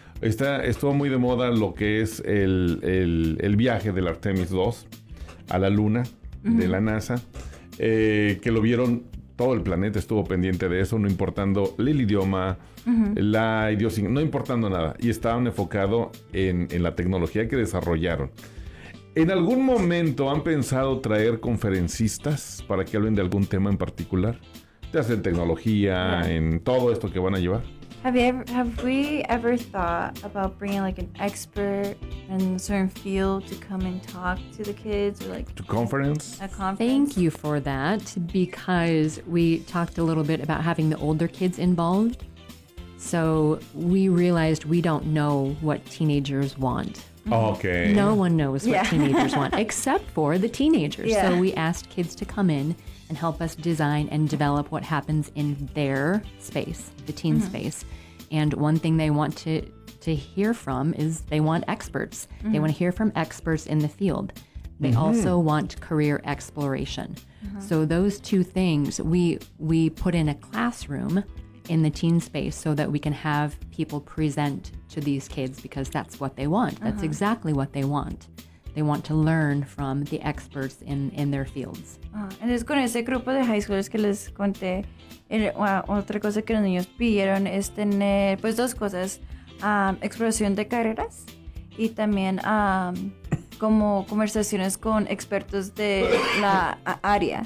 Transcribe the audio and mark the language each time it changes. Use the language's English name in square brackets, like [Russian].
[Spanish] Estuvo muy de moda lo que es el viaje del Artemis 2 a la Luna de uh-huh. la NASA, que lo vieron todo el planeta, estuvo pendiente de eso, no importando el idioma, la idiosincrasia, no importando nada. Y estaban enfocados en la tecnología que desarrollaron. ¿En algún momento han pensado traer conferencistas para que hablen de algún tema en particular? Ya sea en tecnología, en todo esto que van a llevar. [English] Have we ever thought about bringing like an expert in a certain field to come and talk to the kids or like to conference? A conference? Thank you for that, because we talked a little bit about having the older kids involved. So we realized we don't know what teenagers want. Okay. No one knows what teenagers want except for the teenagers. Yeah. So we asked kids to come in and help us design and develop what happens in their space, the teen mm-hmm. space. And one thing they want to hear from is they want experts. Mm-hmm. They want to hear from experts in the field. They mm-hmm. also want career exploration. Mm-hmm. So those two things, we put in a classroom in the teen space so that we can have people present to these kids, because that's what they want. That's uh-huh. exactly what they want. They want to learn from the experts in their fields. [Spanish] Entonces, con ese grupo de high schoolers que les conté, otra cosa que los niños pidieron es tener, pues, dos cosas. Exploración de carreras y también como conversaciones con expertos de la área.